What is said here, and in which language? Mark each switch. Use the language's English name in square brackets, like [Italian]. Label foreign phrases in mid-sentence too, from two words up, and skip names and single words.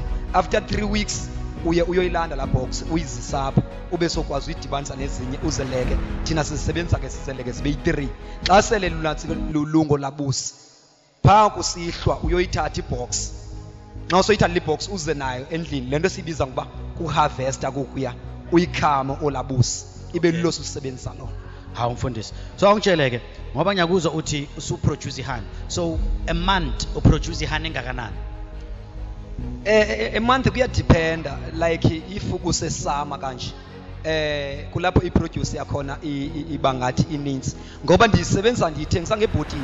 [English] After 3 weeks [Xhosa] uyoyilanda la box uyizisapha ube sokwazi uyidibanisa nezinye uzeleke thina sisebenza ke sizeleke sibe yi3 xa sele lulungo labusi pha kusihlwa uyoyithatha ibox xa usoyithatha ibox uze nayo endlini lento sibiza ngoba kuharvesta kukuya uyikhama olabusi ibe lilo susebenzisa lo. [Zulu] Hawu mfundisi, so angitsheleke ngoba ngiyakuzwa uthi usuproduce ihani, so a month uproduce ihani engakanani? [Xhosa] A month kuyadependa, like if kusesama kanje kulapho iproduce yakhona iba ngathi ininzi ngoba ndisebenza ndiyithengisa ngebhotile.